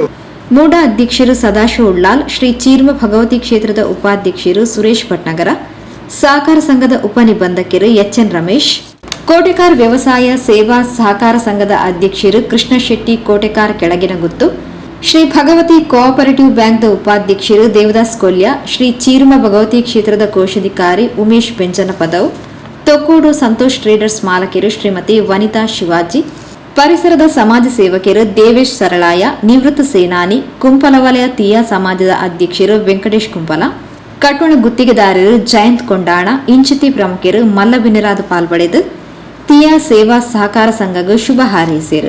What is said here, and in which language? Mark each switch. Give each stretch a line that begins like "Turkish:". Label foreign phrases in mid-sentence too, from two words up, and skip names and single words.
Kannada: ಮೂಡ ಅಧ್ಯಕ್ಷರು ಸದಾಶಿವ ಉಳ್ಳಾಲ್, ಶ್ರೀ ಚೀರ್ಮ ಭಗವತಿ ಕ್ಷೇತ್ರದ ಉಪಾಧ್ಯಕ್ಷರು ಸುರೇಶ್ ಭಟ್ನಗರ, ಸಹಕಾರ ಸಂಘದ ಉಪನಿಬಂಧಕರು ಎಚ್ಎನ್ ರಮೇಶ್, ಕೋಟೆಕಾರ್ ವ್ಯವಸಾಯ ಸೇವಾ ಸಹಕಾರ ಸಂಘದ ಅಧ್ಯಕ್ಷರು ಕೃಷ್ಣ ಶೆಟ್ಟಿ ಕೋಟೆಕಾರ್ ಕೆಳಗಿನಗುತ್ತು, ಶ್ರೀ ಭಗವತಿ ಕೋಆಪರೇಟಿವ್ ಬ್ಯಾಂಕ್ದ ಉಪಾಧ್ಯಕ್ಷರು ದೇವದಾಸ್ ಕೊಲ್ಯ, ಶ್ರೀ ಚೀರ್ಮ ಭಗವತಿ ಕ್ಷೇತ್ರದ ಕೋಶಾಧಿಕಾರಿ ಉಮೇಶ್ ಬೆಂಜನ ಪದವ್, ತೊಕ್ಕೋಡು ಸಂತೋಷ್ ಟ್ರೇಡರ್ಸ್ ಮಾಲಕರು ಶ್ರೀಮತಿ ವನಿತಾ ಶಿವಾಜಿ, ಪರಿಸರದ ಸಮಾಜ ಸೇವಕರು ದೇವೇಶ್ ಸರಳಾಯ, ನಿವೃತ್ತ ಸೇನಾನಿ ಕುಂಪಲ ವಲಯ ತೀಯ ಸಮಾಜದ ಅಧ್ಯಕ್ಷರು ವೆಂಕಟೇಶ್ ಕುಂಪಲ, ಕಟ್ಟುಣ ಗುತ್ತಿಗೆದಾರರು ಜಯಂತ್ ಕೊಂಡಾಣ,
Tulu: ಇಂಚಿತಿ ಪ್ರಮುಖರು ಮಲ್ಲಬಿನಿರಾದ ಪಾಲ್ಪಡೆದು
Kannada: ತೀಯ ಸೇವಾ ಸಹಕಾರ ಸಂಘಗೂ ಶುಭ ಹಾರೈಸಿದರು.